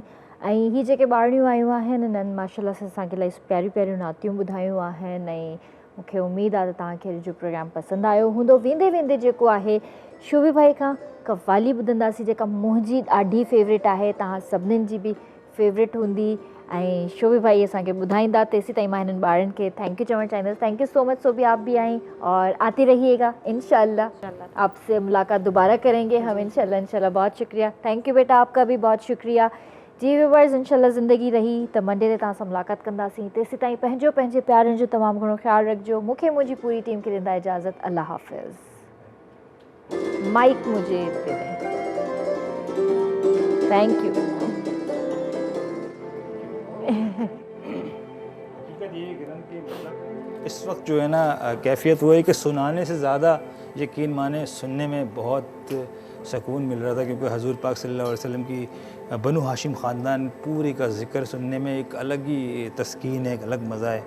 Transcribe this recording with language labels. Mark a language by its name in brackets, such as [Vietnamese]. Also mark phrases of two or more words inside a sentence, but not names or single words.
[Sindhi] ऐं हीअ जेके ॿारड़ियूं आयूं आहिनि इन्हनि माशाअल्लाह सां असांखे इलाही प्यारियूं प्यारियूं नातियूं ॿुधायूं आहिनि ऐं मूंखे उमेदु आहे त तव्हांखे अॼु जो प्रोग्राम पसंदि आयो हूंदो। वेंदे वेंदे जेको आहे शोभी भाई खां कव्वाली ॿुधंदासीं, जेका मुंहिंजी ॾाढी फेवरेट आहे, तव्हां सभिनीनि जी बि फेवरेट हूंदी ऐं शोभी भाई असांखे ॿुधाईंदा। तेसी ताईं मां हिननि ॿारनि खे [English] thank you [Sindhi] चवणु चाहींदसि। [English] thank you so much [Urdu] سوبھی، آپ بھی آئی اور آتی رہیے گا ان شاء اللہ. آپ سے ملاقات دوبارہ کریں گے ہم ان شاء اللہ۔ ان شاء اللہ بہت شکریہ, [English] thank you [Urdu] بیٹا، آپ کا بھی بہت شکریہ. [Sindhi] जी व्यूअर्स, इंशाअल्लाह ज़िंदगी रही त मंडे ते तव्हां सां मुलाक़ात कंदासीं। तेसी ताईं पंहिंजो पंहिंजे प्यारनि जो तमामु घणो ख़्यालु रखिजो। मूंखे मुंहिंजी पूरी टीम खे ॾींदा इजाज़त। [Urdu] اللہ حافظ۔ مائیک مجھے دے دیں. [English] thank you. [Urdu] اس وقت جو ہے نا کیفیت وہ ہے کہ سنانے سے زیادہ یقین مانے سننے میں بہت سکون مل رہا تھا، کیونکہ حضور پاک صلی اللہ علیہ وسلم کی بنو ہاشم خاندان پوری کا ذکر سننے میں ایک الگ ہی تسکین ہے، ایک الگ مزا ہے.